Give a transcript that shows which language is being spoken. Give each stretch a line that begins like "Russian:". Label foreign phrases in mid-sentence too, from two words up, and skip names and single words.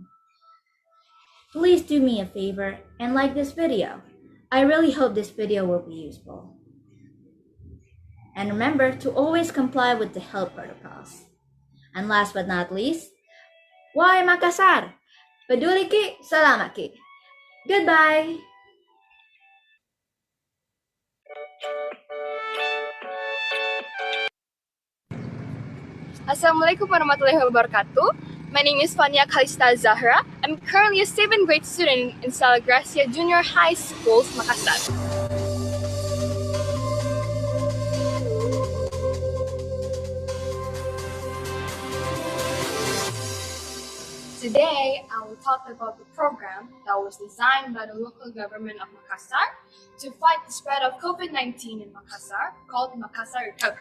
English: Please do me a favor and like this video. I really hope this video will be useful. And remember to always comply with the health protocols. And last but not least, why Makassar?
Makasar: Peduli ki, salamat ki. Goodbye!
Arabic: السلام عليكم ورحمة الله وبركاته.
English: My name is Fania Kalista Zahra. I'm currently a 7th grade student in Sala Gracia Junior High School, Makassar. Today, I will talk about the program that was designed by the local government of Makassar to fight the spread of COVID-19 in Makassar, called Makassar Recover.